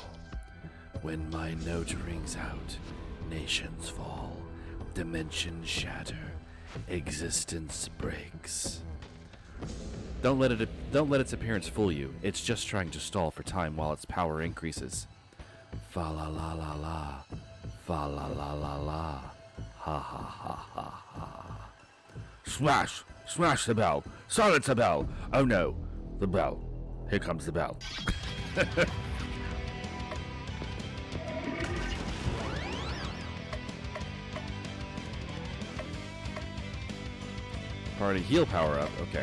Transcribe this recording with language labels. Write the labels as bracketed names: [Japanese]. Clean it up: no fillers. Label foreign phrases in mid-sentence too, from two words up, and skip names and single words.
[English] When my note rings out, nations fall, dimensions shatter, existence breaks. Don't let its appearance fool you. It's just trying to stall for time while its power increases. Fa la la la la. Fa la la la la. Ha ha ha ha ha. Smash! Smash the bell! Silence the bell! Oh no! The bell. Here comes the bell. Party heal power up. Okay.